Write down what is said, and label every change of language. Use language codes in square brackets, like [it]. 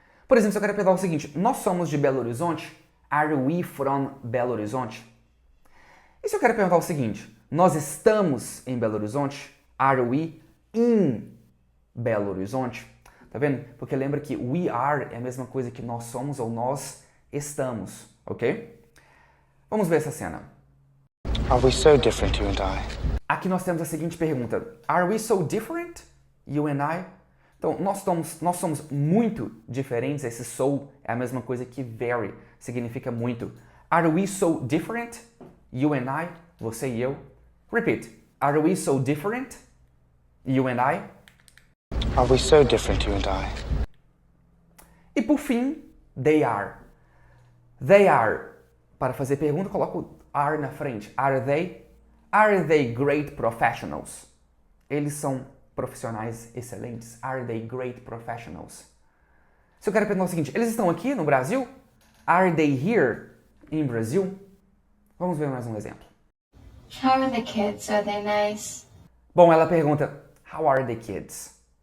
[pt] Por exemplo, se eu quero perguntar o seguinte, nós somos de Belo Horizonte? [en] Are we from Belo Horizonte? [pt] E se eu quero perguntar o seguinte, nós estamos em Belo Horizonte? [en] Are we in Belo Horizonte? [pt] Tá vendo? Porque lembra que we are é a mesma coisa que nós somos ou nós estamos, ok? Vamos ver essa cena. [en] Are we so different, you and I? [pt] Aqui nós temos a seguinte pergunta. [en] Are we so different, you and I? [pt] Então, nós somos muito diferentes. Esse so é a mesma coisa que very, significa muito. [en] Are we so different, you and I? [pt] Você e eu. [en] Repeat. Are we so different, you and I? Are we so different, you and I? E por fim, they are. They are. [pt] Para fazer pergunta, coloco o are na frente. [en] Are they? Are they great professionals? [pt] Eles são profissionais excelentes. [en] Are they great professionals? [pt] Se eu quero perguntar o seguinte, eles estão aqui no Brasil? [en] Are they here in Brazil? [pt] Vamos ver mais um exemplo. [en] How are the kids? Are they nice? [pt] Bom, ela pergunta, [en] how are the kids?